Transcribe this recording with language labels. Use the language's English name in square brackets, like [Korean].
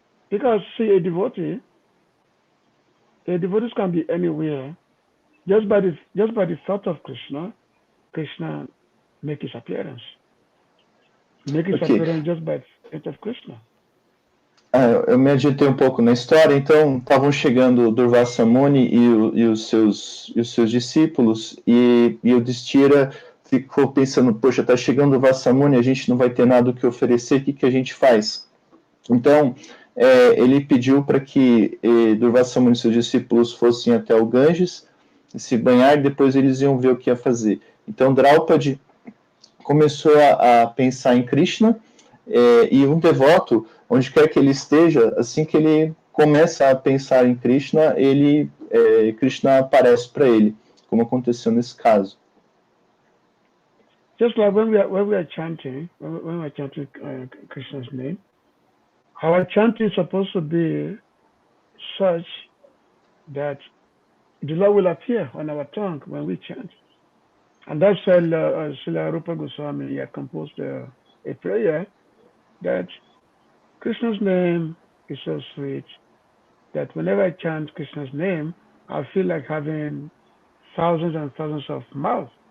[English] Because, see, a devotee can be anywhere. Just by the thought of Krishna, Krishna make his appearance. Appearance just by the thought of Krishna. [Portuguese] Eu me agitei um pouco na história, então estavam chegando Durvasa Muni e os seus discípulos, e o Yudhishthira ficou pensando, poxa, está chegando Durvasa Muni, a gente não vai ter nada o que oferecer, o que a gente faz? Então, ele pediu para que Durvasa Muni e seus discípulos fossem até o Ganges, se banhar, e depois eles iam ver o que ia fazer. Então, Draupadi começou a pensar em Krishna, e um devoto, onde quer que ele esteja, assim que ele começa a pensar em Krishna, Krishna aparece para ele, como aconteceu nesse caso. [English] Just like when we are chanting, when we are chanting Krishna's name, our chanting is supposed to be such that the Lord will appear on our tongue when we chant. And that's why Srila Rupa Goswami had composed a prayer that Krishna's name is so sweet that whenever I chant Krishna's name, I feel like having thousands and thousands of mouths.